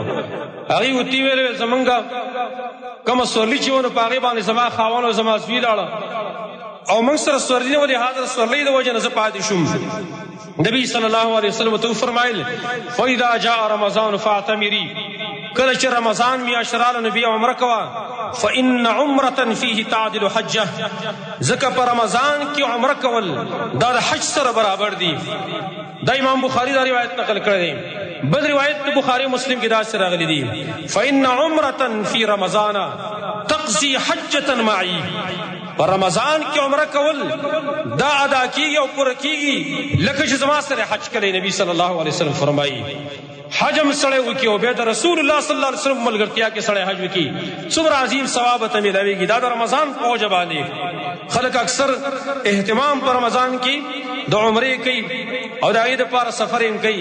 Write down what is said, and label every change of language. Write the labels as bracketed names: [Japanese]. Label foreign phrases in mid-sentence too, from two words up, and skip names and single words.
[Pashto] هغې ورته ویل زمونږ کومه سورلي چې ونه په هغې باندې زما خاوند او زما زوی لاړه او موږ سره سورلي نه، ولې هغه سورلۍ د وجې نه زه پاتې شوم. نبی [Arabic] صلی الله علیه وسلم [Pashto] ته فرمایل [Arabic] فاذا جاء رمضان فاعتمري، [Pashto] کله چې رمضان میاشت راله نو بیا عمره کوه. [Arabic] فان عمره فيه تعدل حجه، [Pashto] ځکه په رمضان کې عمره کول دا د حج سره برابر دي. دا امام بخاری دا روایت نقل کړی دی. بل روایت د بخاری مسلم کې داسې راغلی دی [Arabic] فان عمره فی رمضان تقضي حجه معي، [Pashto] په رمضان کې عمره کول دا ادا کیږي او پوره کیږي لکه چې زما سره حج کړی. نبی [Arabic] صلی الله علیه وسلم [Pashto] فرمایي حجم سړی وکړي او بیا د رسول الله [Arabic] صلی الله علیه وسلم [Pashto] ملګرتیا کې سړی حج وکړي څومره عظیم ثواب ته ملاویږي. دا د رمضان په وجه باندې خلک اکثر اهتمام په رمضان کې د عمرې کوي او د هغې دپاره سفر یې کوي.